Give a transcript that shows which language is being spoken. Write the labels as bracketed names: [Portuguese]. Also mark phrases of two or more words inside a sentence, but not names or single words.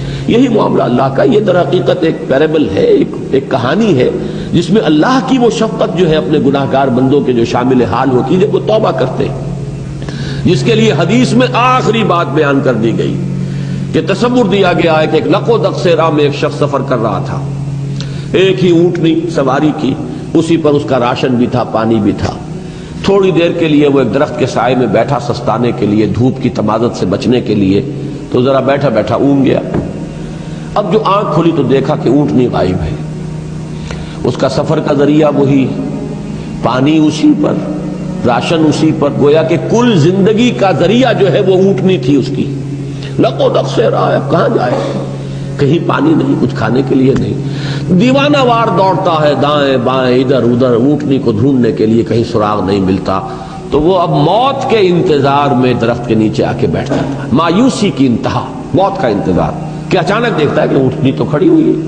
[Urdu] یہی معاملہ اللہ کا. یہ در حقیقت ایک پیرابل ہے, ایک کہانی ہے جس میں اللہ کی وہ شفقت جو ہے اپنے گناہگار بندوں کے جو شامل حال ہوتی ہے جب وہ توبہ کرتے ہیں, جس کے لیے حدیث میں آخری بات بیان کر دی گئی کہ تصور دیا گیا ہے کہ ایک لق و دق سے راہ میں ایک شخص سفر کر رہا تھا, ایک ہی اونٹنی سواری کی, اسی پر اس کا راشن بھی تھا, پانی بھی تھا. تھوڑی دیر کے لیے وہ ایک درخت کے سائے میں بیٹھا سستانے کے لیے, دھوپ کی تمازت سے بچنے کے لیے, تو ذرا بیٹھا بیٹھا اونگ گیا. اب جو آنکھ کھلی تو دیکھا کہ اونٹنی غائب ہے, اس کا سفر کا ذریعہ وہی, پانی اسی پر, راشن اسی پر, گویا کہ کل زندگی کا ذریعہ جو ہے وہ اونٹنی تھی اس کی. لق و دق سے راہ, اب کہاں جائے, کہیں پانی نہیں, کچھ کھانے کے لیے نہیں. دیوانہ وار دوڑتا ہے دائیں بائیں ادھر ادھر اونٹنی کو ڈھونڈنے کے لیے, کہیں سراغ نہیں ملتا. تو وہ اب موت کے انتظار میں درخت کے نیچے آ کے بیٹھتا تھا, مایوسی کی انتہا, موت کا انتظار, کہ اچانک دیکھتا ہے کہ اونٹنی تو کھڑی ہوئی ہے.